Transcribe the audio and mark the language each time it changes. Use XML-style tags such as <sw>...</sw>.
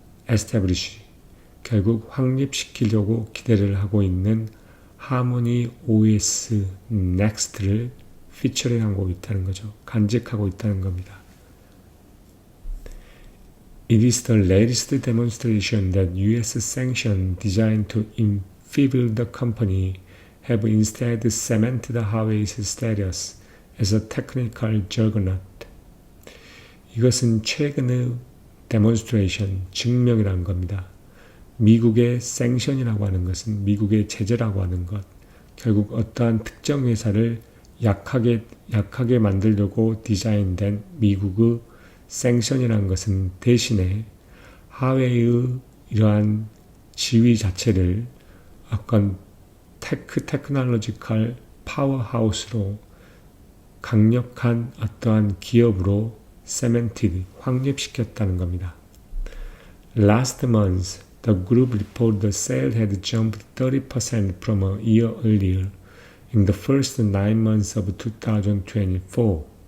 <ko>에스태블리시, 결국 확립시키려고 기대를 하고 있는 하모니 OS Next를 피처링하고 있다는 거죠. 간직하고 있다는 겁니다.</ko> <en>It is the latest demonstration that US sanctions designed to enfeeble the company have instead cemented Huawei's status as a technical juggernaut.</en> <ko>이것은 최근의 데몬스트레이션, 증명이라는 겁니다. 미국의 생션이라고 하는 것은 미국의 제재라고 하는 것, 결국 어떠한 특정 회사를 약하게 만들려고 디자인된 미국의 생션이라는 것은 대신에 하웨이의 이러한 지위 자체를 어떤 테크놀로지컬 파워하우스로 강력한 어떠한 기업으로 cemented, 확립시켰다는 겁니다.</ko> <en>Last month, the group reported the sale had jumped 30% from a year earlier in the first 9 months of 2024.</en>